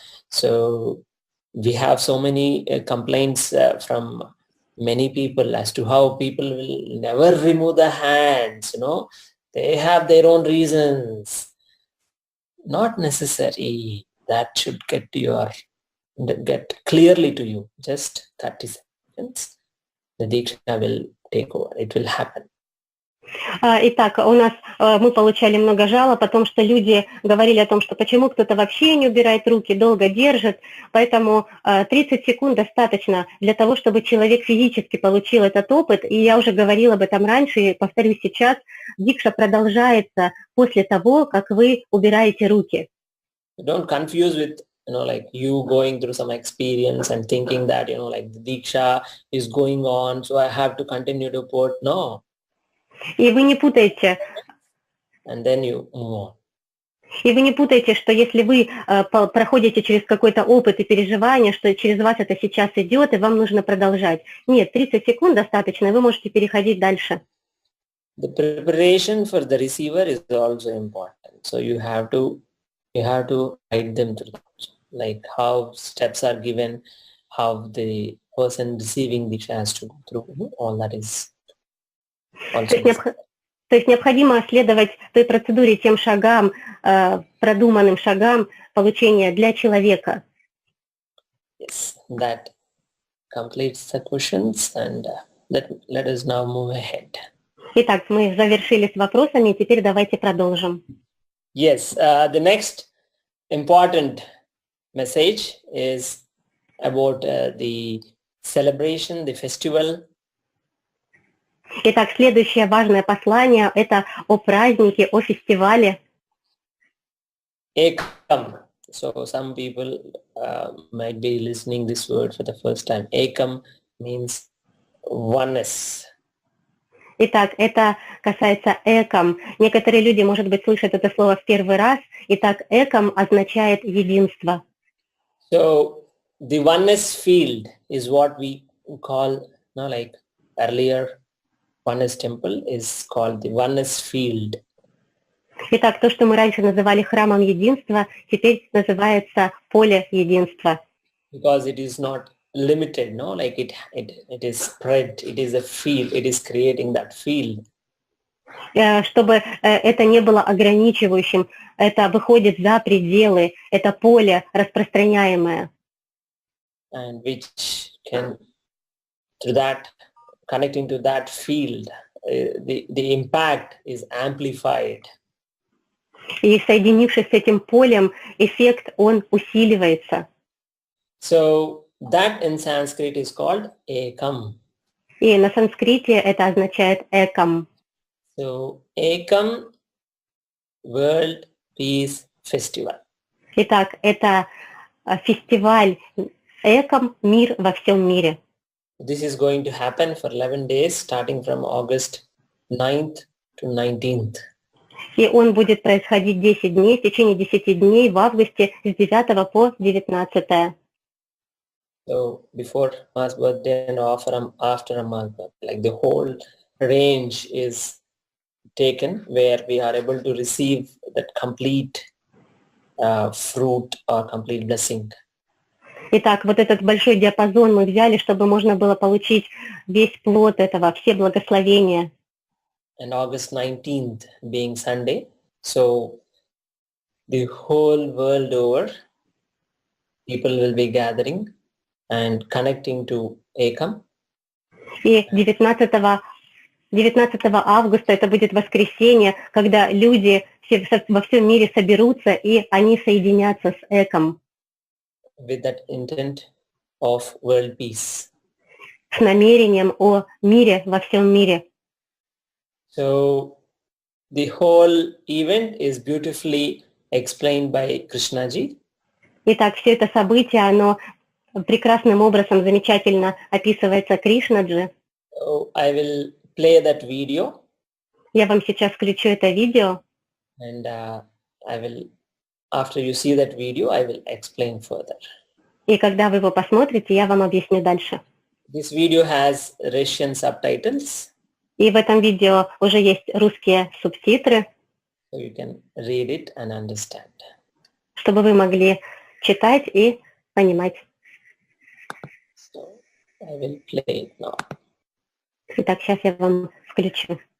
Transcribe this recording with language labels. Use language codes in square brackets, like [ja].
[en] So we have so many complaints from many people as to how people will never remove the hands. They have their own reasons. Not necessary. That should get clearly to you. Just 30 seconds. The Diksha will take over. It will happen. [ru] Итак, у нас мы получали много жалоб о том, что люди говорили о том, что почему кто-то вообще не убирает руки, долго держит, поэтому 30 секунд достаточно для того, чтобы человек физически получил этот опыт, и я уже говорила об этом раньше и повторюсь сейчас, дикша продолжается после того, как вы убираете руки. [en] Don't confuse with like you going through some experience and thinking that, like the Diksha is going on, so I have to continue to put. No. [ru] И вы не путаете. [en] And then you move on. [ru] И вы не путаете, что если вы проходите через какой-то опыт и переживание, что через вас это сейчас идет, и вам нужно продолжать. Нет, 30 секунд достаточно, и вы можете переходить дальше. [en] The preparation for the receiver is also important. So you have to guide them through, like how steps are given, how the person receiving the chance to go through. All that is also. [ru] То есть необходимо следовать той процедуре, тем шагам, продуманным шагам получения для человека. [en] Yes, that completes the questions, and let us now move ahead. [ru] Итак, мы завершили с вопросами, и теперь давайте продолжим. [en] Yes, the next important message is about the celebration, the festival. [ru] Итак, следующее важное послание – это о празднике, о фестивале. [en] Ekam. So some people might be listening this word for the first time. Ekam means oneness. [ru] Итак, это касается эком. Некоторые люди, может быть, слышат это слово в первый раз. Итак, эком означает единство. [en] So the oneness field is what we call, like earlier, oneness temple is called the oneness field. [ru] Итак, то, что мы раньше называли храмом единства, теперь называется поле единства. [en] Because it is not limited, like it is spread, it is a field, it is creating that field. [ru] Чтобы это не было ограничивающим, это выходит за пределы, это поле распространяемое. [en] And which can, to that, connecting to that field, the impact is amplified. [ru] И соединившись с этим полем, эффект, он усиливается. [en] So that in Sanskrit is called ekam. [ru] И на санскрите это означает экам. [en] So Ekam World Peace Festival. [ru] Итак, это фестиваль экам «Мир во всем мире». [en] This is going to happen for 11 days starting from August 9th to 19th. [ru] И он будет происходить 10 дней, в течение 10 дней в августе с 9 по 19. [en] So before Ma's birthday and after Ma's birthday, like the whole range is taken where we are able to receive that complete fruit or complete blessing. [ru] Итак, вот этот большой диапазон мы взяли, чтобы можно было получить весь плод этого, все благословения. [en] And August 19th being Sunday, so the whole world over, people will be gathering and connecting to Ekam. [ru] И 19 августа это будет воскресенье, когда люди во всем мире соберутся и они соединятся с Эком. [en] With that intent of world peace. [ru] С намерением о мире во всем мире. [en] So the whole event is beautifully explained by Krishnaji. [ru] Итак, все это событие, оно прекрасным образом, замечательно описывается Кришнаджи. [en] So I will play that video. [ru] Я вам сейчас включу это видео. [en] And I will, after you see that video, I will explain further. [ru] И когда вы его посмотрите, я вам объясню дальше. [en] This video has Russian subtitles. [ru] И в этом видео уже есть русские субтитры, [en] So you can read it and understand. [ru] чтобы вы могли читать и понимать. [en] So I will play it now. [ru] Итак, сейчас я вам включу.